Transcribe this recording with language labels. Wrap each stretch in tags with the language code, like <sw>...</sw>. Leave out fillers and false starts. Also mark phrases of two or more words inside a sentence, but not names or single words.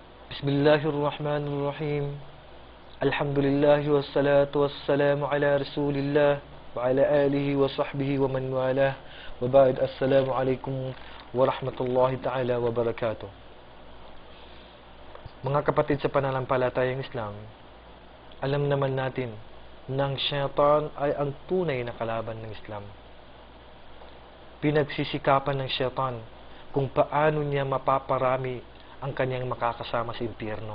<ar>بسم الله الرحمن الرحيم. الحمد لله والصلاة والسلام على رسول الله وعلى آله وصحبه ومن والاه. وبعد، السلام عليكم ورحمة الله تعالى وبركاته.</ar> <tl>Mga kapatid sa pananampalatayang Islam, alam naman natin na ang syaitan ay ang tunay na kalaban ng Islam. Pinagsisikapan ng syaitan kung paano niya mapaparami ang kanyang makakasama sa impyerno.</tl>